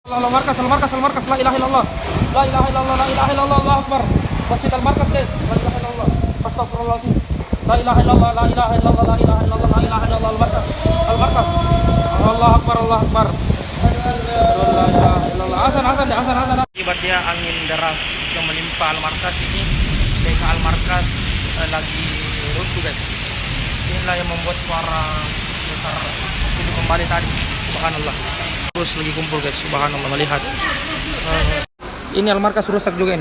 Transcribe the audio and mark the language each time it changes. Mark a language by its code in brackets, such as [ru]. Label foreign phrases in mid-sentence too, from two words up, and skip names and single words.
[ar] Allah markas, al markas, al markas, لا إله إلا الله. لا إله إلا الله، لا إله إلا الله، الله أكبر. [id] Masjid al markas, guys. [ar] لا إله إلا الله. أستغفر الله العظيم. لا إله إلا الله، لا إله إلا الله، لا إله إلا الله، لا إله إلا الله, al markas. Al markas. الله أكبر، الله أكبر. لا إله إلا الله. [id] Azan. Akibatnya angin deras yang menimpa al markas ini, TK al markas lagi runtuh, guys. Inilah yang membuat suara besar ini kembali tadi. Subhanallah. Terus lagi kumpul, guys. Subhanallah, melihat ini al markas rusak juga ini.